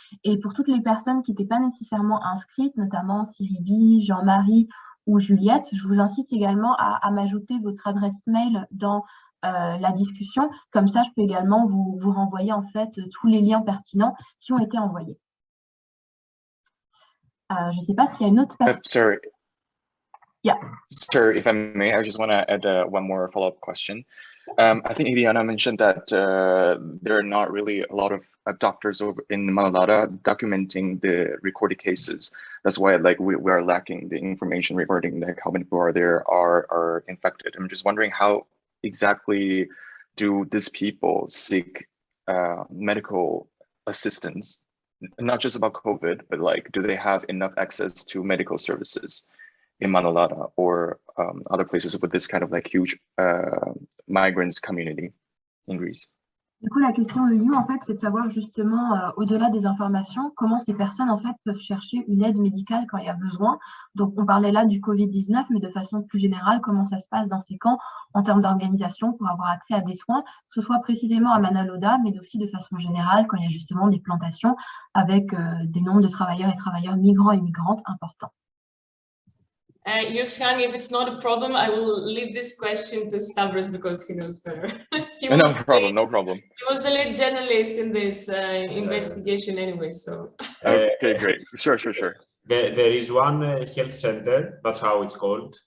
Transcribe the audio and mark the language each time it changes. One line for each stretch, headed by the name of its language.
French: Et pour toutes les personnes qui n'étaient pas nécessairement inscrites, notamment Siribi, Jean-Marie ou Juliette, je vous incite également à m'ajouter votre adresse mail dans la discussion. Comme ça, je peux également vous renvoyer en fait tous les liens pertinents qui ont été envoyés. Je ne sais pas s'il y a une autre personne.
English: Sorry. Yeah. Sir, if I may, I just want to add one more follow-up question. I think Iliana mentioned that there are not really a lot of doctors over in Manolada documenting the recorded cases. That's why like we are lacking the information regarding like how many people are infected. I'm just wondering how exactly do these people seek medical assistance? Not just about COVID, but like, do they have enough access to medical services in Manolada or other places with this kind of like huge migrants community in Greece?
French: Du coup, la question de You, en fait, c'est de savoir justement, au-delà des informations, comment ces personnes, en fait, peuvent chercher une aide médicale quand il y a besoin. Donc, on parlait là du Covid-19, mais de façon plus générale, comment ça se passe dans ces camps en termes d'organisation pour avoir accès à des soins, que ce soit précisément à Manaloda, mais aussi de façon générale quand il y a justement des plantations avec des nombres de travailleurs et travailleurs migrants et migrantes importants.
English: Yuxiang, if it's not a problem, I will leave this question to Stavros because he knows better. No problem, no problem. He was the lead journalist in this investigation anyway, so. Okay, great. Sure. There is one health center, that's how it's called.